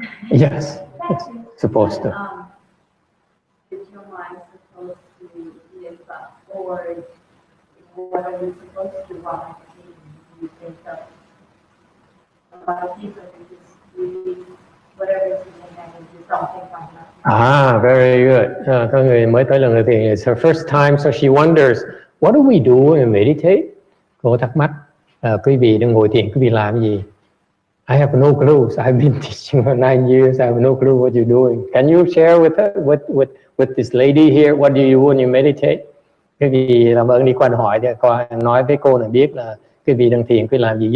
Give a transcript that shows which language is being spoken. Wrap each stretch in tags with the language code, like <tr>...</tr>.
<en>Yes, it's supposed to. Is your mind supposed to live up, or what are you supposed to want to do? You think of a lot of people who just release whatever's in their head and do something like that. Ah, very good.</en> <vi>Có người mới tới lần đầu tiên,</vi> <en>it's her first time, so she wonders, what do we do when we meditate?</en> <vi>Cô thắc mắc, quý vị đang ngồi thiền, quý vị làm gì?</vi> <en>I have no clue. So I've been teaching for 9 years. I have no clue what you're doing. Can you share with her, with this lady here? What do you do when you meditate?</en> <vi>Quý vị làm ơn đi qua hỏi để coi, nói với cô này biết là quý vị đang thiền, quý vị làm gì?</vi>